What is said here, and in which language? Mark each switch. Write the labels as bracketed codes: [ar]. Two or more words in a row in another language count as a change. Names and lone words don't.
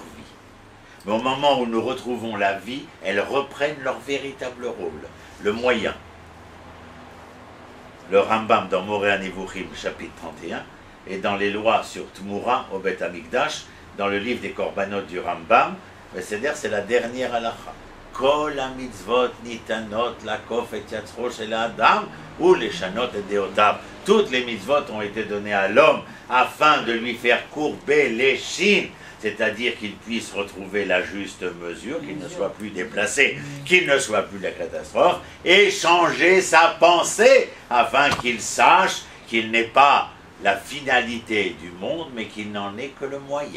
[fr] Mais au moment où nous retrouvons la vie, elles reprennent leur véritable rôle, le moyen. Le Rambam dans Moreh Nevuchim, chapitre 31, et dans les lois sur Tmura au Beth Amikdash, dans le livre des Korbanot du Rambam, c'est la dernière halakha. [he] כל המצוות ניתנו לכוף את יצרו של האדם ולשנות את דעותיו. [fr] Toutes les mitzvot ont été données à l'homme afin de lui faire courber l'échine, c'est-à-dire qu'il puisse retrouver la juste mesure, qu'il ne soit plus déplacé, qu'il ne soit plus la catastrophe, et changer sa pensée afin qu'il sache qu'il n'est pas la finalité du monde, mais qu'il n'en est que le moyen.